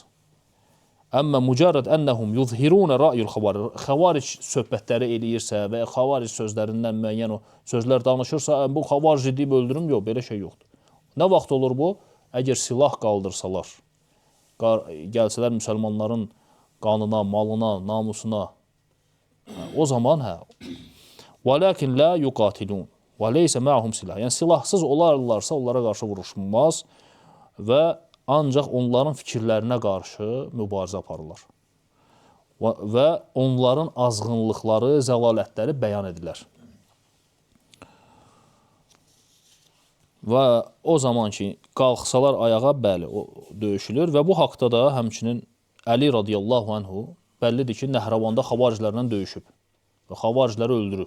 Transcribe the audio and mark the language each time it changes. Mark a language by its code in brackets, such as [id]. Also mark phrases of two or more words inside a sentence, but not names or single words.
[ar] أما مجرد أنهم يظهرون رأي الخوارج [az] söhbətləri eləyirsə və xavaric sözlərindən müəyyən o sözlər danışırsa, bu xavarici deyib öldürüm, yox, belə şey yoxdur. Nə vaxt olur bu? Əgər silah qaldırsalar, gəlsələr müsəlmanların qanına, malına, namusuna, o zaman [ar] وَلَكِنْ لَا يُقَاتِلُونَ وَلَيْسَ مَعْهُمْ [az] silah. Yəni, silahsız olarlarsa, onlara qarşı vuruşulmaz və ancaq onların fikirlərinə qarşı mübarizə aparırlar. Və onların azğınlıqları, zəlalətləri bəyan edilər. Və o zaman ki, qalxsalar ayağa, bəli, döyüşülür və bu haqda da həmçinin Əli [ar] رضي الله عنه [az] bəllidir ki, Nəhrəvanda xavariclərlə döyüşüb və xavaricləri öldürüb.